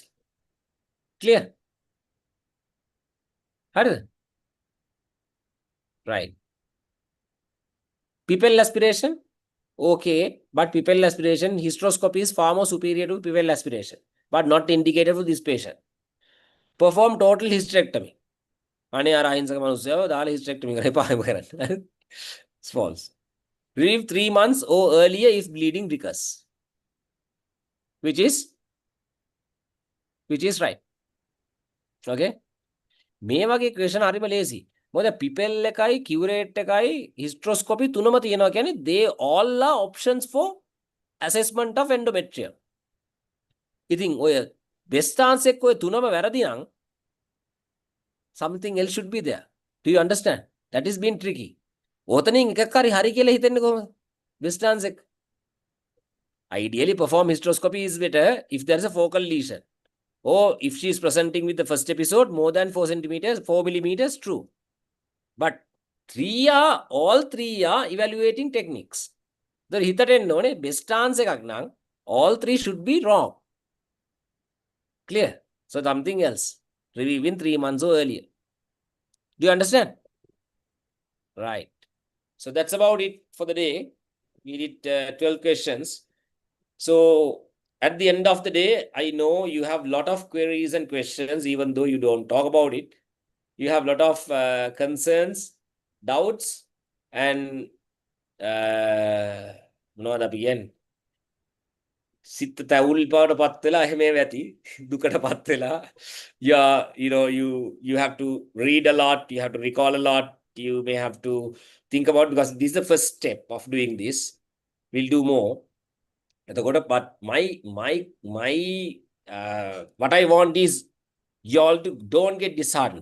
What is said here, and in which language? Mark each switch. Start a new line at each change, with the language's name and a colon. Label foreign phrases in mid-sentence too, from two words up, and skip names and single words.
English: Clear? Right. Pupil aspiration? Okay, but pupil aspiration, hysteroscopy is far more superior to pupil aspiration, but not indicated for this patient. Perform total hysterectomy.
Sinhala: අනේ අර අහිංසක මිනිස්සයව දාලා hysterectomy කරේ පායම කරන්න.
English: It's false. Relieve 3 months or earlier if bleeding recurs. Which is right.
Sinhala: Okay? මේ වගේ question හරිම ලේසි. මොකද පිපෙල් එකයි කියුරේට් එකයි hysteroscopy තුනම තියෙනවා කියන්නේ
English: they all are options for assessment of endometrium.
Sinhala: ඉතින් ඔය
English: best answer
Sinhala: එක ඔය තුනම වැරදි නම්
English: something else should be there. Do you understand? That is been tricky.
Sinhala: ඔතනින් එකක් හරි කියලා හිතන්නේ කොහොමද?
English: Best answer. Ideally, perform hysteroscopy is better if there is a focal lesion. Or if she is presenting with the first episode more than 4 centimeters, 4 millimeters, true. But all three are evaluating techniques. The
Sinhala: හිතට එන්න ඕනේ
English: best answer
Sinhala: එකක් නම්
English: all three should be wrong. Clear? So something else. Review in 3 months or earlier. Do you understand? Right. So that's about it for the day. We did 12 questions. So at the end of the day, I know you have a lot of queries and questions, even though you don't talk about it. You have a lot of concerns, doubts, and
Sinhala: මොනවද අපි කියන්නේ? සිත තැවුල් බවට පත් වෙලා එහෙම ඇති දුකට පත් වෙලා
English: you have to read a lot, you have to recall a lot, you may have to think about, because this is the first step of doing this. We'll do more. But what I want is you all to don't get disheartened.